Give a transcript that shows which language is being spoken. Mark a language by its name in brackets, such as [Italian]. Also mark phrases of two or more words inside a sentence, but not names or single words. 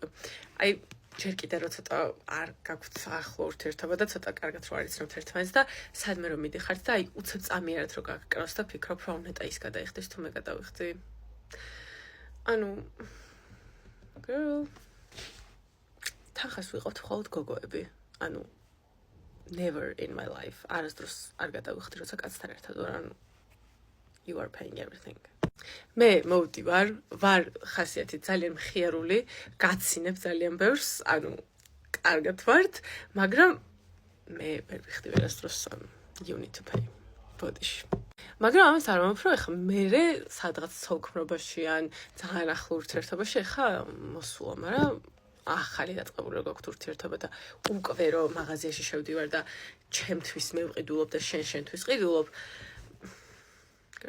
[Georgian] აი ჯერ კიდე რო ცოტა არ გაგვთ ახლო ურთიერთობა და ცოტა კარგად რო არ იცნობთ ერთმანეთს და სადმე რომ მიდიხართ და აი უცებ წამიერად რო გაგკრავს და ფიქრობ რომ ნეტა ის გადაიხდეს თუ მე გადავიხდი. ანუ girl თახას ვიყავთ მხოლოდ გოგოები. ანუ [English] never in my life [Georgian] არასდროს არ გადავიხდი როცა კაცთან ერთად ვარ, ანუ [English] you are paying everything. [Georgian] მე მოვდი ვარ ხასიათით ძალიან მხიარული, გაცინებ ძალიან ბევრს, ანუ კარგად ვართ, მაგრამ მე ვერ ვიხდი ვერასდროს [English] you need to pay [Georgian] ბოდიში. მაგრამ ამას არ მომფრო, ეხა მე სადღაც ცოლქმრობაში ან ძალიან ახლო ურთიერთობაში ეხა მოსულა, მაგრამ ახალი დაწყებული გაქვთ ურთიერთობა და უკვე რომ მაღაზიაში შევდივარ და ჩემთვის მე ვყიდულობ და შენთვის ყიდულობ.